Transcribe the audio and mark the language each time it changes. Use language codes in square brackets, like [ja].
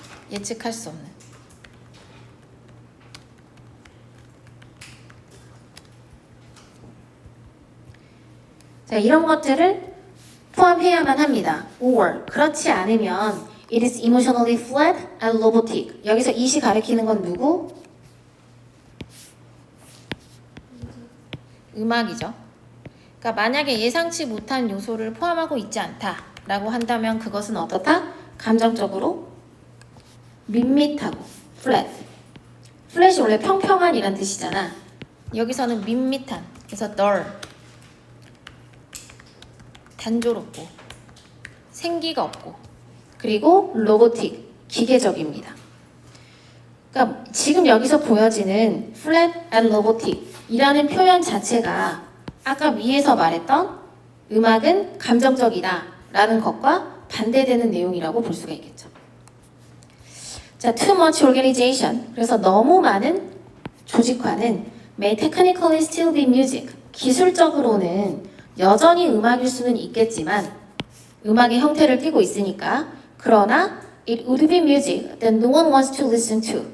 [ko] 예측할 수 없는. 자, 이런 것들을 포함해야만 합니다. [en] or [ko] 그렇지 않으면 [en] it is emotionally flat and robotic. [ko] 여기서 it이 가리키는 건 누구? 음악이죠. 그러니까 만약에 예상치 못한 요소를 포함하고 있지 않다라고 한다면 그것은 어떻다? 감정적으로 밋밋하고 flat. flat이 원래 평평한이란 뜻이잖아. 여기서는 밋밋한. 그래서 dull. 단조롭고 생기가 없고 그리고 로보틱, 기계적입니다. 그러니까 지금 여기서 보여지는 flat and robotic 이라는 표현 자체가 아까 위에서 말했던 음악은 감정적이다 라는 것과 반대되는 내용이라고 볼 수가 있겠죠. [en] 자, too much organization. [ko] 그래서 너무 많은 조직화는 [en] may technically still be music. [ko] 기술적으로는 여전히 음악일 수는 있겠지만 음악의 형태를 띠고 있으니까 그러나 [en] it would be music that no one wants to listen to.